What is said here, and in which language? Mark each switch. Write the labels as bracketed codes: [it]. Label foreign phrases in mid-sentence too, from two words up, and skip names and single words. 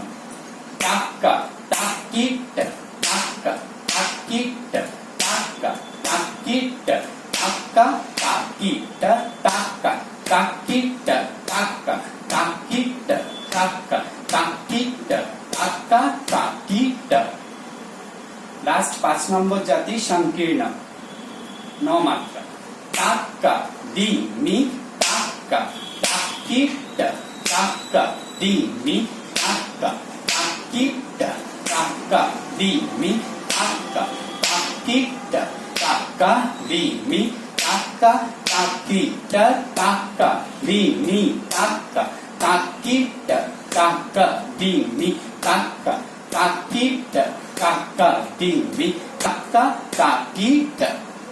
[bn] তাক তাকিট তাক তাকিট তাক তাকিট তাক তাকিট তাক তাকিট তাক তাকিট তাক তাকিট তাক তাকিট। লাস্ট 5 নম্বর জাতি সংকীর্ণ 9 মাত্রা। তাক দিমি তাক তাকিট তাক দিমি তাক তাকিট তাক দিমি তাক তাকিট তাক দিমি তাক তাকিট তাক দিমি তাক তাকিট তাক দিমি তাক তাকিট তাক দিমি তাক তাকিট।